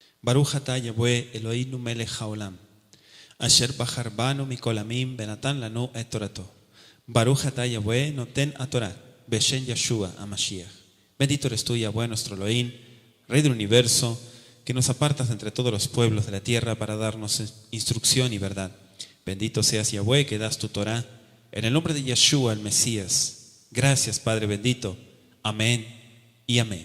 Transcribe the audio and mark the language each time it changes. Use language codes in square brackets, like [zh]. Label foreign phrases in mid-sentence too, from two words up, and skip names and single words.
[he] ברוך אתה יהוה אלוהינו מלך העולם. אשר בחר בנו מכל עמים בנתן לנו את תורתו. ברוך אתה יהוה נותן התורה בשם ישוע המשיח. [es] Bendito eres tú, Yahweh, nuestro Elohim, Rey del universo, que nos apartas de entre todos los pueblos de la tierra para darnos instrucción y verdad. Bendito seas, Yahweh, que das tu Torah en el nombre de Yeshua, el Mesías. Gracias, Padre bendito. Amén y amén.